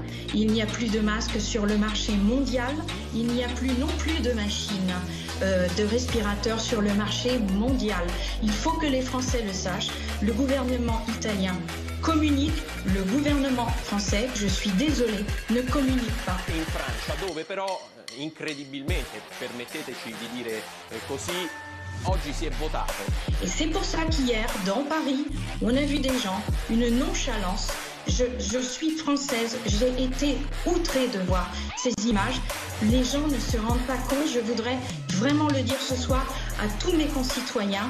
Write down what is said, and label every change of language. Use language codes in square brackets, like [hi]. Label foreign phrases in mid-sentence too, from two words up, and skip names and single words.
[fr] Il n'y a plus de masques sur le marché mondial. Il n'y a plus non plus de machines, de respirateurs sur le marché mondial. Il faut que les Français le sachent. Le gouvernement italien communique. Le gouvernement français, je suis désolée, ne communique pas. [it] In Francia, dove però, incredibilmente, permetteteci di dire così, oggi si è votato. [fr] Et c'est pour ça qu'hier, dans Paris, on a vu des gens, une nonchalance. Je suis française, j'ai été outrée de voir ces images. Les gens ne se rendent pas compte, je voudrais vraiment le dire ce soir à tous mes concitoyens.